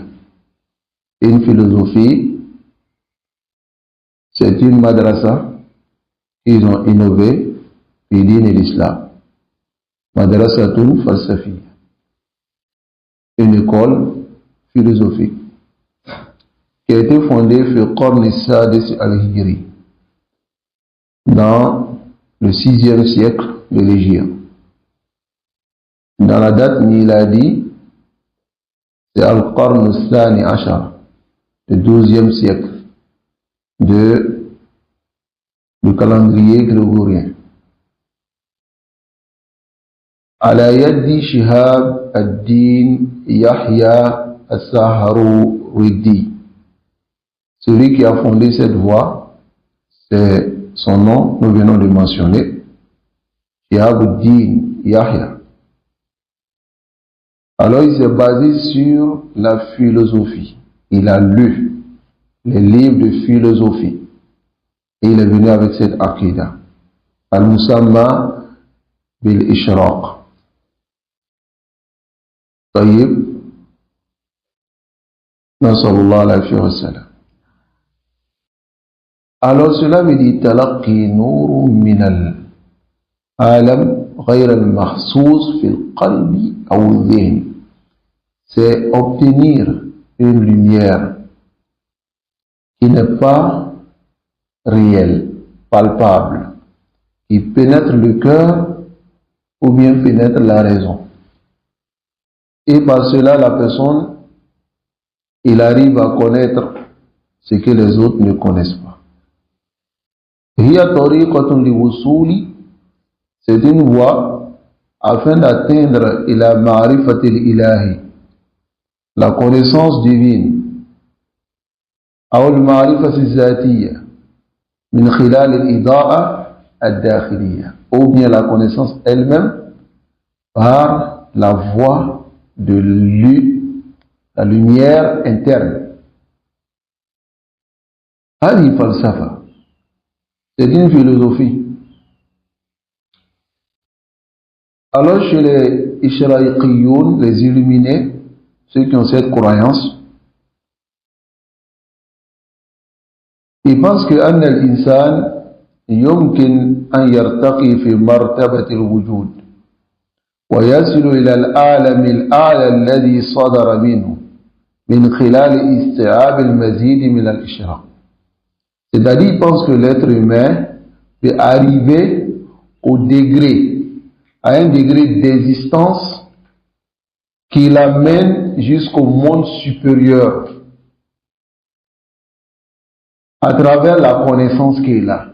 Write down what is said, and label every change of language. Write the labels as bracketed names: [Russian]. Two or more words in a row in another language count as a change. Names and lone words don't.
[French] Une philosophie, c'est une madrasa qu'ils ont innové [Arabic] في دين الإسلام. مدرسة فلسفية. [French] Une école philosophique qui a été fondée [Arabic] في القرن السادس الهجري, [French] dans le 6e siècle de l'Hégire. Dans la date miladi, c'est [Arabic] القرن الثاني عشر, [French] le 12e siècle du calendrier grégorien. [Arabic] على يد شهاب الدين يحيى السهروردي. [French] Celui qui a fondé cette voie, c'est son nom, nous venons de mentionner, Shihab ad-Din Yahya. Alors il s'est basé sur la philosophie. Il a lu les livres de philosophie et il est venu avec cette aqida. [Arabic] المسمى بالإشراق. Tayyib. صلى الله عليه وسلم. [French] Alors cela veut dire [Arabic] تلقي نور من العالم غير المحسوس في القلب أو الذهن. [French] C'est obtenir une lumière qui n'est pas réelle, palpable, qui pénètre le cœur ou bien pénètre la raison. Et par cela, la personne, il arrive à connaître ce que les autres ne connaissent pas. C'est une voie afin d'atteindre la [Arabic] المعرفة الإلهية, [French] la connaissance divine, ou le [Arabic] المعرفة الذاتية من خلال الإضاءة الداخلية, [French] ou bien la connaissance elle-même par la voie de la lumière interne. [Arabic] هذه فلسفة, [French] c'est une philosophie. Alors chez les Ishraiqiyoun, les illuminés, ceux qui ont cette croyance, ils pensent que [Arabic] أن الإنسان يمكن أن يرتقي في مرتبة الوجود ويصل إلى العالم الأعلى الذي صدر منه من خلال استيعاب المزيد من الإشراق. [French] C'est-à-dire, ils pensent que l'être humain peut arriver à un degré d'existence qui l'amène jusqu'au monde supérieur à travers la connaissance qu'il a.